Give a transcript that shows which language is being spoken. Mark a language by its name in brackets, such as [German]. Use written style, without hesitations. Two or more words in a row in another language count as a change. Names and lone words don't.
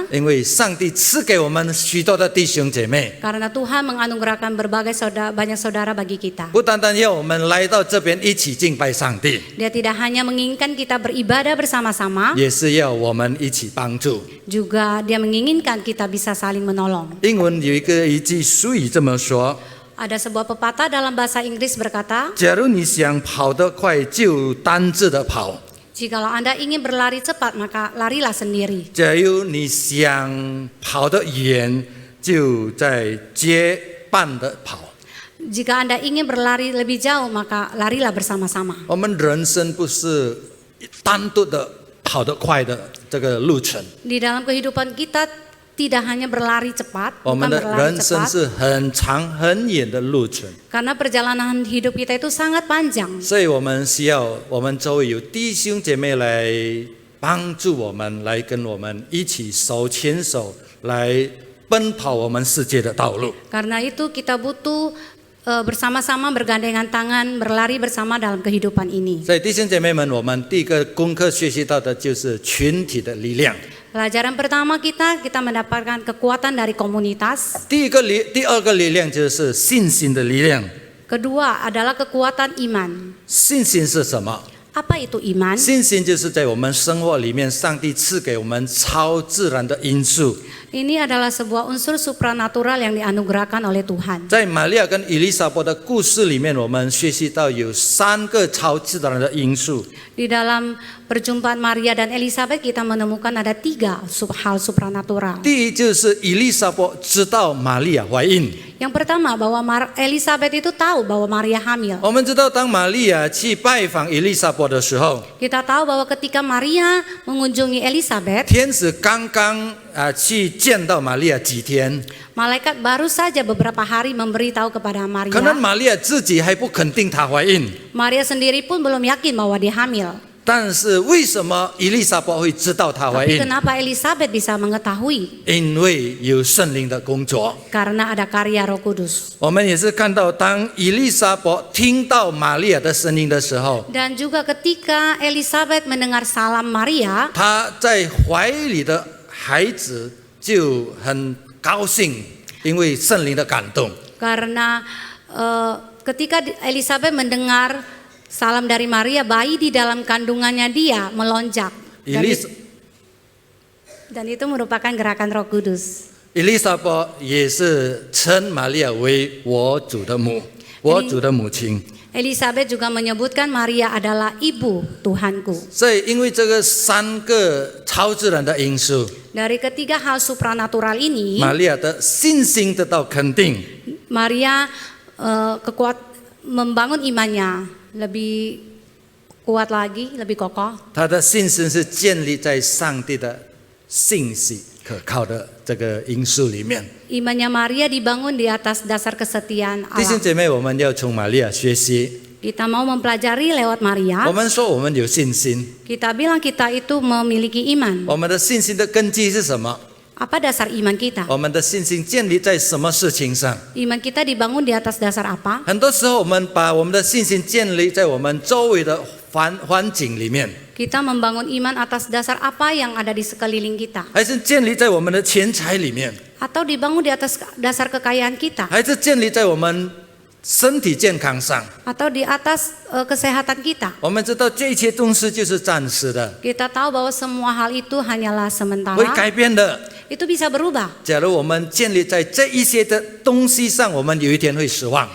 [Chinese] 因为上帝赐给我们许多的弟兄姐妹， [Indonesian] karena Tuhan menganugerahkan banyak saudara bagi kita. [Chinese] 不单单要我们来到这边一起敬拜上帝， [Indonesian] Dia tidak hanya menginginkan kita beribadah bersama-sama, [Chinese] 也是要我们一起帮助。 [Indonesian] juga Dia menginginkan kita bisa saling menolong. [Chinese] 英文有一句俗语这么说： [Indonesian] Ada sebuah pepatah dalam bahasa Inggris berkata, [Chinese] 假如你想跑得快，就单自的跑； [Indonesian] jikalau Anda ingin berlari cepat, maka larilah sendiri. [Chinese] 假如你想跑得远，就在结伴的跑。 [Indonesian] Jika Anda ingin berlari lebih jauh, maka larilah bersama-sama. [Chinese] 我们人生不是单独的跑得快的这个路程， [Indonesian] Di dalam kehidupan kita tidak hanya berlari cepat, [Chinese] 我们 [Indonesian] bukan [Chinese] 的 [Indonesian] berlari [Chinese] 人生 [Indonesian] cepat, [Chinese] 是很长很远的路程， [Indonesian] karena perjalanan hidup kita itu sangat panjang. [Chinese] 所以我们需要我们周围有弟兄姐妹来帮助我们，来跟我们一起手牵手来奔跑我们世界的道路。 [Indonesian] Karena itu kita butuh bersama-sama bergandengan tangan, berlari bersama dalam kehidupan ini. [Chinese] 所以弟兄姐妹们，我们第一个功课学习到的就是群体的力量。 [Indonesian] Pelajaran pertama kita mendapatkan kekuatan dari komunitas. [Chinese] 第二个力量就是信心的力量。 [Indonesian] Kedua adalah kekuatan iman. [Chinese] 信心是什么？ [Indonesian] Apa itu iman? [Chinese] 信心就是在我们生活里面，上帝赐给我们超自然的因素。 [Indonesian] Ini adalah sebuah unsur supranatural yang dianugerahkan oleh Tuhan. [Chinese] 在玛利亚跟伊丽莎白的故事里面，我们学习到有3个超自然的因素。 [Indonesian] Di dalam perjumpaan Maria dan Elizabeth kita menemukan ada 3 hal supranatural. [Chinese] 第一就是伊丽莎白知道玛利亚怀孕。 [Indonesian] Yang pertama bahwa Elizabeth itu tahu bahwa Maria hamil. [Chinese] 我们知道，当玛利亚去拜访伊丽莎白的时候， [Indonesian] Kita tahu bahwa ketika Maria mengunjungi Elizabeth, [Chinese] 天使刚刚去见到玛利亚几天， [Indonesian] malaikat baru saja beberapa hari memberitahu kepada [Chinese] 可能 [Indonesian] Maria. [Chinese] 玛利亚自己还不肯定她怀孕。 [Indonesian] Maria sendiri pun belum yakin bahwa dia hamil. [Chinese] 但是为什么伊丽莎白会知道她怀 [Indonesian] Tapi [Chinese] 孕？ [Indonesian] kenapa Elizabeth bisa mengetahui? [Chinese] 因为有圣灵的工作。 [Indonesian] Karena ada karya Roh Kudus. [Chinese] 我们也是看到，当伊丽莎白听到玛利亚的声音的时候， [Indonesian] Dan juga ketika Elizabeth mendengar salam Maria, [Chinese] 她在怀里的孩子就很高兴，因为圣灵的感动。 [Indonesian] karena ketika Elizabeth mendengar salam dari Maria, bayi di dalam kandungannya dia melonjak. Dan itu merupakan gerakan Roh Kudus. [Chinese] 伊丽莎白也是称玛利亚为我主的母，我主的母亲。 [Indonesian] Elizabeth juga menyebutkan Maria adalah ibu Tuhanku. [Chinese] 所以因为这个3个超自然的因素， [Indonesian] Dari ketiga hal supranatural ini, [Chinese] 玛利亚的信心得到肯定。 [Indonesian] Maria membangun imannya lebih kuat lagi, lebih kokoh. [Chinese] 她的信心是建立在上帝的信息可靠的这个因素里面。 [Indonesian] Imannya Maria dibangun di atas dasar kesetiaan [Chinese] 弟兄 [Indonesian] Allah. [Chinese] 姐妹，我们要从玛利亚学习。 [Indonesian] Kita mau mempelajari lewat [Chinese] 我 [Indonesian] Maria. [Chinese] 们说我们有信心， [Indonesian] Kita bilang kita itu memiliki iman. [Chinese] 我们的信心的根基是什么？ [Indonesian] Apa dasar iman kita? [Chinese] 我们的信心建立在什么事情上？ [Indonesian] Iman kita dibangun di atas dasar apa? [Chinese] 很多时候，我们把我们的信心建立在我们周围的环境里面， [Indonesian] Kita membangun iman atas dasar apa yang ada di sekeliling kita, [Chinese] 还是建立在我们的钱财里面， [Indonesian] atau dibangun di atas dasar kekayaan kita, [Chinese] 还是建立在我们身体健康上？ [Indonesian] atau di atas kesehatan kita. [Chinese] 我们知道这一切东西就是暂时的， [Indonesian] Kita tahu bahwa semua hal itu hanyalah [Chinese] 会 [Indonesian] sementara. [Chinese] 改变的。 [Indonesian] Itu bisa berubah. [Chinese] 假如我们建立在这一些的东西上，我们有一天会失望。